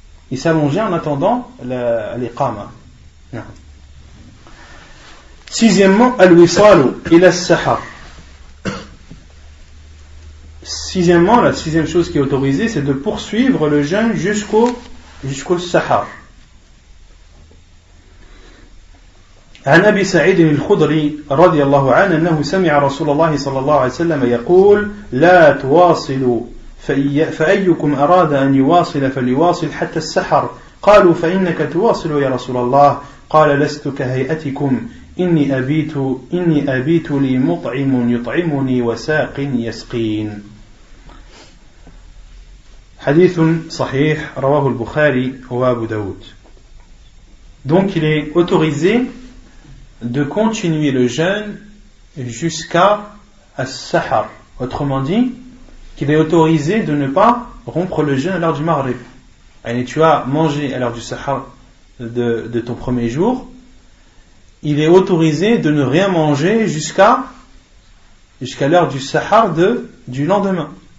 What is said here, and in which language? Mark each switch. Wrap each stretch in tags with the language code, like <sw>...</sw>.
<fr>Il s'allongeait en attendant l'iqama. Non. Sixièmement,</fr> <ar>al-wisalu ila as-sahar.</ar> <fr>Sixièmement, la sixième chose qui est autorisée, c'est de poursuivre le jeûne jusqu'au sahar.</fr> <ar>عن أبي سعيد الخدري رضي الله عنه أنه سمع رسول الله صلى الله عليه وسلم يقول لا تواصلوا فأيكم أراد أن يواصل فليواصل حتى السحر قالوا فإنك تواصل يا رسول الله قال لست كهيئتكم إني أبيت لي مطعم يطعمني وساق يسقين. حديث صحيح رواه البخاري وأبو داود.</ar> <fr>Donc il est autorisé de continuer le jeûne jusqu'à as-sahar. Autrement dit, qu'il est autorisé de ne pas rompre le jeûne à l'heure du maghrib. Et tu as mangé à l'heure du sahar de ton premier jour, il est autorisé de ne rien manger jusqu'à l'heure du sahar du lendemain.</fr>